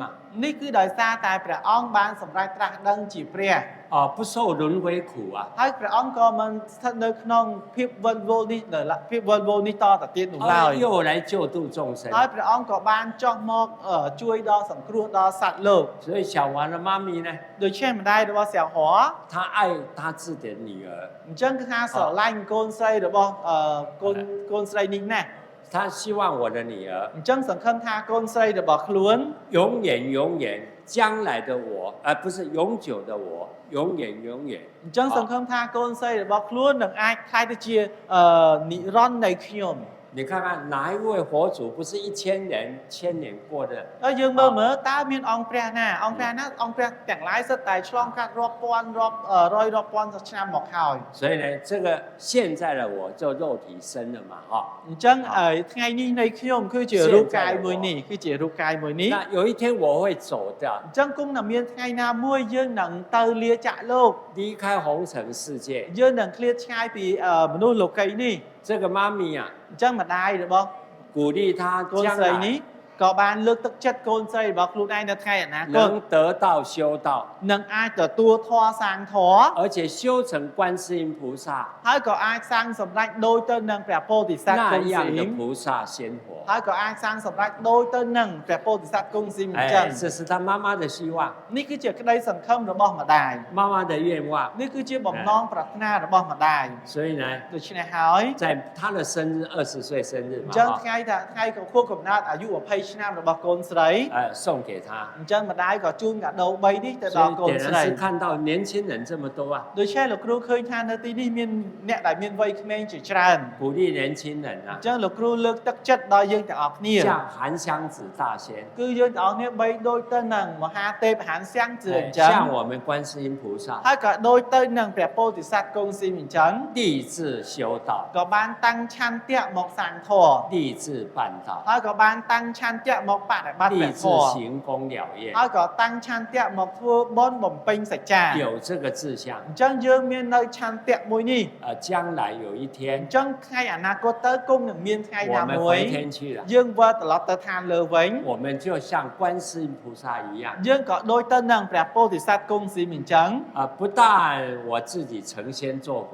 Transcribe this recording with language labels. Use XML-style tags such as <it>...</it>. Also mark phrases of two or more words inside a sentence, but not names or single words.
<km>នេះគឺដោយសារតែព្រះអង្គបានសម្រេចត្រាស់ដឹងជាព្រះ</km> <zh>啊，不受轮回苦啊。</zh> <km>ហើយព្រះអង្គក៏មិនស្ថិតនៅក្នុងភាពវិលវល់នេះភាពវិលវល់នេះតទៅទៀតនោះឡើយ</km> <zh>又来救度众生，</zh> <km>ហើយព្រះអង្គក៏បានចុះមកជួយដល់សង្គ្រោះដល់សត្វលោក</km> <zh>所以小王的妈咪呢，</zh> <km>ដូច្នេះម្ដាយរបស់សៅហរ</km> <zh>她爱她自己的女儿，</zh> <km>អញ្ចឹងគឺថាស្រឡាញ់កូនស្រីរបស់កូនស្រីនេះណាស់</km> <zh>她希望我的女儿</zh> <km>អញ្ចឹងសង្ឃឹមថាកូនស្រីរបស់ខ្លួន</km> <zh>永远将来的我，而不是永久的我，永远。</zh> <km>អញ្ចឹងសង្ឃឹមថាកូនស្រីរបស់ខ្លួននឹងអាចខ្លាយទៅជានិរន្តរ៍នៃខ្ញុំ</km> <zh>你看看哪一位佛祖不是1000年、1000年过的？</zh> <km>ហើយយើងមើលតើមានអង្គព្រះណាអង្គព្រះណាអង្គព្រះទាំងឡាយសិតតែឆ្លងកាត់រាប់ពាន់រាប់ពាន់ឆ្នាំមកហើយ</km> <zh>所以呢，这个现在的我就肉体生了嘛，哈。</zh> <km>អញ្ចឹងថ្ងៃនេះនៃខ្ញុំគឺជារូបកាយមួយនេះគឺជារូបកាយមួយនេះ</km> <zh>那有一天我会走掉，</zh> <km>អញ្ចឹងគង់តែមានថ្ងៃណាមួយយើងនឹងទៅលាចាក់លោក</km> <zh>离开红尘世界。</zh> <km>យើងនឹងឃ្លាតឆ្ងាយពីមនុស្សលោកីនេះ</km> <zh>这个妈咪啊，</zh> <km>អញ្ចឹងម្ដាយរបស់</km> <zh>鼓励她</zh> <km>កូន</km> <zh>将</zh> <km>ស្រីនេះ</km> <zh>来</zh> <km>ក៏បានលើកទឹកចិត្តកូនស្រីរបស់ខ្លួនឯងនៅថ្ងៃអនាគត</km> <zh>能得到修道，</zh> <km>នឹងអាចទទួលធម៌សាងធម៌</km> <zh>而且修成观世音菩萨</zh> <km>ហើយក៏អាចសាងសម្រេចដូចទៅនឹងព្រះពោធិសត្វគ</km> <zh>那</zh> <km>ង់</km> <zh>样</zh> <km>ស៊ី</km> <zh>的</zh> <km>ម</km> <zh>菩萨仙佛。</zh> <km>ហើយក៏អាចសាងសម្រេចដូចទៅនឹងព្រះពោធិសត្វគង់ស៊ីមអញ្ចឹង</km> <zh>哎，这是她妈妈的希望，</zh> <km>នេះគឺជាក្តីសង្ឃឹមរបស់ម្ដាយ</km> <zh>妈妈的愿望。</zh> <km>នេះគឺជាបំណងប្រាថ្នារបស់ម្ដាយ</km> <zh>所以呢，</zh> <km>ដូច្នេះហើយ</km> <zh>在她的生日20岁生日</zh> <km>អ</km> <zh>嘛</zh> <km>ញ្ចឹង</km> <zh>哈</zh> <km>ថ្ងៃខួបកំណើតអាយុ20ឆ្នាំរបស់កូនស្រី</km> <zh>送给她。</zh> <km>អញ្ចឹងម្ដាយក៏ជូនកាដូ3នេះទៅដល់កូ</km> <zh>所</zh> <km>ន</km> <zh>以</zh> <km>ស្</km> <zh>点</zh> <km>រី</km> <zh>然是看到年轻人这么多啊，</zh> <km>ដូច្នេះលោកគ្រូឃើញថានៅទីនេះមានអ្នកដែលមានវ័យក្មេងជាច្រើន</km> <zh>鼓励年轻人</zh> <km>អ</km> <zh>啊</zh> <km>ញ្，ចឹងលោកគ្រូលើកទឹកចិត្តដល់យើងយើងទាំងអស់គ្នា</km> <zh>像韩湘子大仙，</zh> <km>គឺយើងទាំងអស់គ្នាបីដូចទៅនឹងមហាទេពហានសាំងជឿអញ្ចឹង</km> <zh>像我们观世音菩萨，</zh> <km>ហើយក៏ដូចទៅនឹងព្រះពោធិសត្វគង់ស៊ីមអញ្ចឹង</km> <zh>立志修道，</zh> <km>ក៏បានតាំងឆន្ទៈមកសាងធម៌</km> <zh>立志办道，</zh> <km>ហើយក៏បានតាំងឆន្ទៈមកបដិបត្តិ</km> <zh>立</zh> <km>ព្រះធ</km> <zh>志</zh> <km>ម៌</km> <zh>行功了业，</zh> <km>ហើយក៏តាំងឆន្ទៈមកធ្វើបុណ្យបំពេញសច្ចា</km> <zh>有这个志向。</zh> <km>អញ្ចឹងយើងមាននៅឆន្ទៈមួយនេះ</km> <zh>将来有一</zh> <km>អ</km> <zh>天</zh> <km>ញ្ចឹងថ្ងៃអនាគតទៅគង់នឹងមានថ្ងៃណា</km> <zh>我们</zh> <km>មួយ</km> <zh>回天去了，</zh> <km>យើងវិលត្រឡប់ទៅឋានលើវិញ</km> <zh>我们就像观世音菩萨一样，</zh> <km>យើងក៏ដូចទៅនឹងព្រះពោធិសត្វគង់ស៊ីមអញ្ចឹង</km> <zh>不但我自己成仙做佛</zh>